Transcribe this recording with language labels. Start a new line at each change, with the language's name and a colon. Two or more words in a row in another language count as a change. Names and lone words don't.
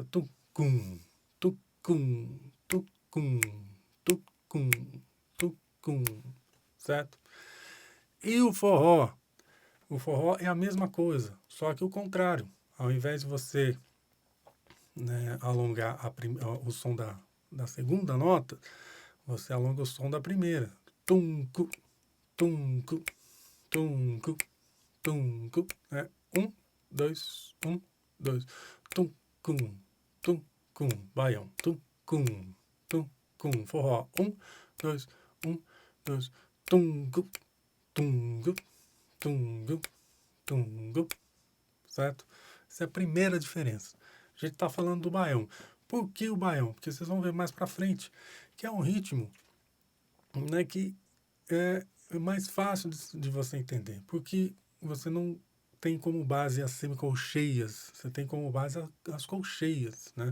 Portuguese: Tucum, tucum, tucum, tucum, tucum, certo? E o forró? O forró é a mesma coisa, só que o contrário. Ao invés de você, né, alongar o som da segunda nota, você alonga o som da primeira. Tuncu, tuncu, tuncu, tuncu. É 1, 2, 1, 2. Tuncum, tuncum. Baião. Tuncum, tuncum. Forró. 1, 2, 1, 2. Tungu, tungu, tungu, tungu. Certo? Essa é a primeira diferença. A gente está falando do baião. Por que o baião? Porque vocês vão ver mais para frente que é um ritmo, né, que é mais fácil de você entender, porque você não tem como base as semicolcheias, você tem como base as colcheias, né?